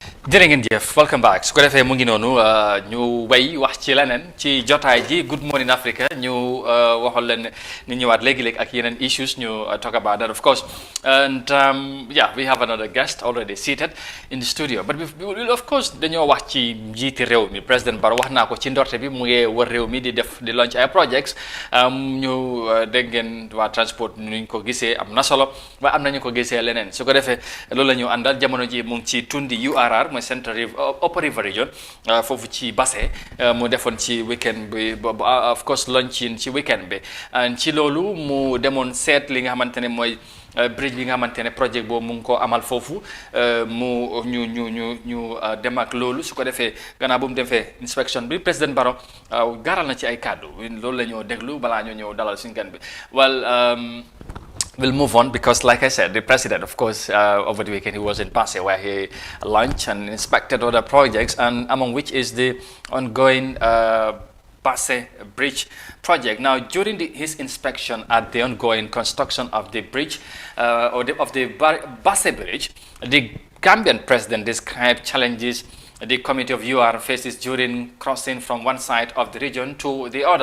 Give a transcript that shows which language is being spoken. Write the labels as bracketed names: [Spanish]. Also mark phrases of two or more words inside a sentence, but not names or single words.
[Wolof] jërë ngeen jëf [English] welcome back [Wolof] su ko defee mu ngi noonu ñu way wax ci leneen ci jotaay ji Good Morning Africa ñu waxal leen ni ñëwaat léegi-léegi ak yeneen issues ñu [English] talk about that of course and yeah we have another guest already seated in the studio but of course [Wolof] dañoo wax ci njiiti réew mi président Barrow wax naa ko ci ndorte bi mu ngi wër réew mi di launch ay projects ñu dégg ngeen waa transport nuñ ko gisee am na solo waaye am nañu ko gisee leneen su ko defee loolu la ñu àndal jamono ji mu ngi ci tundi URR mooy Central Upper River Region foofu ci Basse mu defoon ci weekend bi [English] of course launching [Wolof] ci weekend bi ci loolu mu demoon seet li nga xamante ne mooy bridge bi nga xamante ne projet boobu mu ngi ko amal foofu mu ñu dem ak loolu su ko defee gannaaw bu mu defee inspection bi président Barrow gaaral na ci ay kàddu loolu la ñoo déglu balaa ñoo ñëw dalal suñu gan bi [English] we'll move on because, like I said, the president, of course, over the weekend he was in Passe where he launched and inspected other projects, and among which is the ongoing Passe Bridge project. Now, during his inspection at the ongoing construction of the bridge, of the Passe Bridge, the Gambian president described challenges the community of UR faces during crossing from one side of the region to the other.